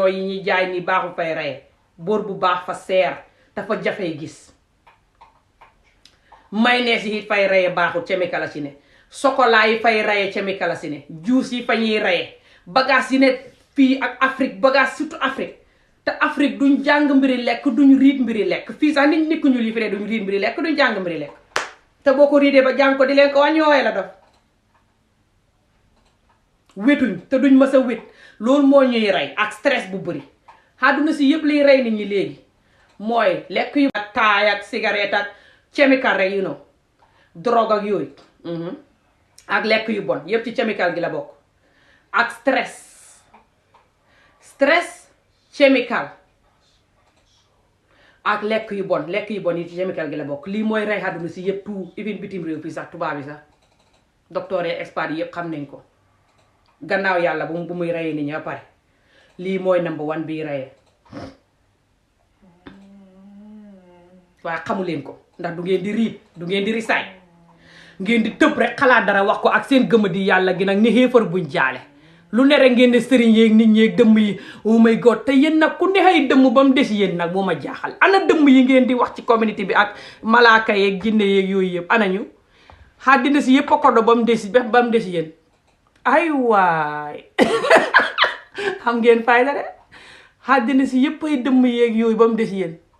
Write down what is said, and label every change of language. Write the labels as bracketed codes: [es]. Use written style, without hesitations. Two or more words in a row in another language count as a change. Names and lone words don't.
[wo] nooy yi ñuy jaay ni baaxut fay reye beurre bu baax fa seer dafa jafee gis mayonnaise yi fay reye baaxut chemical la ci ne chocolat yi fay reye chemical la ci ne juice yi fa ñuy reye bagage yi ne fii ak Afrique bagage surtout Afrique te Afrique duñ jàng mbiri lekk duñ riit mbiri lekk fii sax nit ñi ku ñu li fi ne duñ riit mbiri lekk duñ jàng mbiri lekk te boo ko riidee ba jàng ko di leen ko wàññi wooye la dof wetuñ te duñ mës a wét loolu moo ñuy rey ak stress bu bëri àdduna si yëpp liy rey nit ñi léegi mooy lekk yu ak taay ak cigarette ak chemical rek [en] you know [wo] drogue ak yooyu ak lekk yu bon yëpp ci chemical gi la bokk ak stress chemical ak lekk yu bon yi ci chemical gi la bokk lii mooy rey àdduna si yëpp tout even bitim réew fii sax tubaab yi sax [fr] docteur et expert [wo] yi yëpp xam nañ ko gannaaw yàlla bu muy reyee nit ñi ba pare lii mooy [en] number one [wo] bii reyee waaye xamu leen ko ndax du ngeen di riit du ngeen di risaay ngeen di tëb rek xalaat dara wax ko ak seen gëma di yàlla gi nag ni xéefar buñ jaale lu ne rek ngeen ne sëriñ yeeg nit ñeeg dëmm yi [en] oh my god [wo] te yéen nag ku ne ay dëmm ba mu des yéen nag moo ma jaaxal ana dëmm yi ngeen di wax ci communauté bi ak malaaka yeeg jinne yeeg yooyu yëpp anañu àddina si yëpp a kodo ba mu des yéen ay waay xam ngeen fayda de àddina si yëpp ay dëmm yeeg yooyu ba mu des yéen